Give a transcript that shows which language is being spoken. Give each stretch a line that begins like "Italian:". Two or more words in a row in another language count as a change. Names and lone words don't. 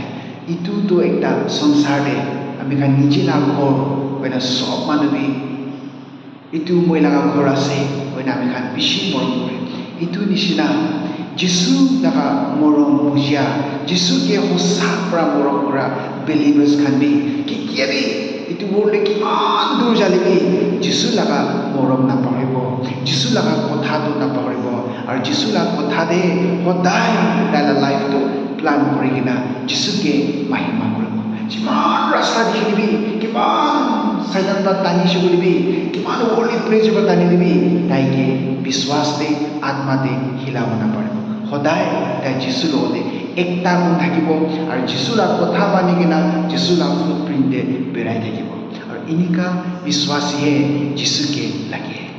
Naga Pidgin: Itu to ekta sansar de ami khan nije la ghor oina sob manubi itu moi laga ghor ase oina ami khan bishi morom kore itu nishina Jesu laga morom bujia Jesu ke hosa pra morom kora believers khan bi kikia bi itu world le kiman dur jalibi Jesu laga morom na paribo Jesu laga kotha to na paribo ar Jesu laga kotha de hodai dala life to plan kori kina Jesu ke mahima koribo kiman rasta dikhilibi kiman saitan ba tani shulibi kiman
English: holy place
Naga Pidgin: ba tani libi dai ke biswas de atma de hilawna paribo hodai ta Jesu lo de ekta gun thakibo ar Jesu la kotha mani kina Jesu la footprint de berai thakibo ar inika biswasi he Jesu ke lagi